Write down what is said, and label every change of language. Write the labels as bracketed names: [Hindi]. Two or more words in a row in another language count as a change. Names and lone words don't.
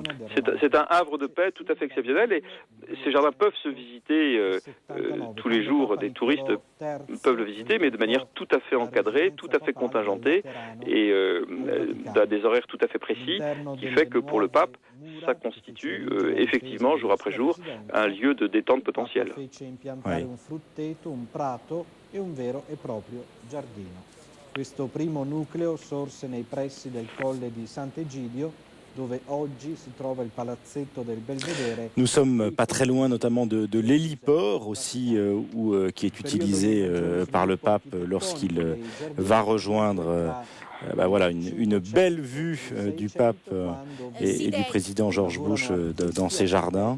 [French] C'est un havre de paix tout à fait exceptionnel et ces jardins peuvent se visiter tous les jours. Des touristes peuvent le visiter, mais de manière tout à fait encadrée, tout à fait contingentée et à des horaires tout à fait précis, qui fait que pour le pape, ça constitue effectivement, jour après jour, un lieu de détente potentielle. [Italian] Questo primo nucleo sorse nei pressi del colle di Sant'Egidio, dove oggi si trova il palazzetto del Belvedere. [French] Nous sommes pas très loin notamment de l'héliport aussi, qui est utilisé par le pape lorsqu'il va rejoindre une belle vue du pape et du président George Bush dans ces jardins.